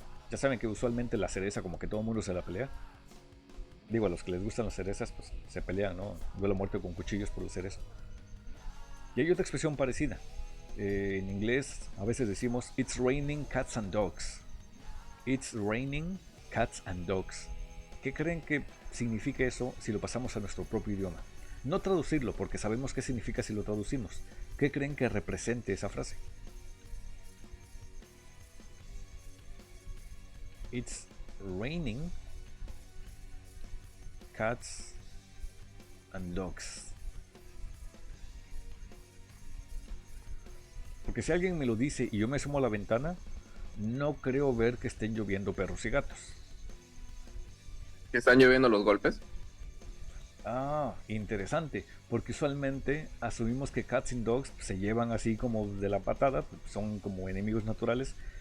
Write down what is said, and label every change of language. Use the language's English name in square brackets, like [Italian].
[Spanish] Ya saben que usualmente la cereza, como que todo el mundo se la pelea. Digo, a los que les gustan las cerezas, pues se pelean, ¿no? Duelo a muerte con cuchillos por la cereza. Y hay otra expresión parecida. En inglés a veces decimos [English] It's raining cats and dogs. It's raining cats and dogs. [Spanish] ¿Qué creen que significa eso si lo pasamos a nuestro propio idioma? No traducirlo, porque sabemos qué significa si lo traducimos. ¿Qué creen que represente esa frase? [English] It's raining cats and dogs. [Spanish] Porque si alguien me lo dice y yo me asomo a la ventana, no creo ver que estén lloviendo perros y gatos. ¿Que están lloviendo los golpes? Ah, interesante, porque usualmente asumimos que cats and dogs se llevan así como de la patada, son como enemigos naturales.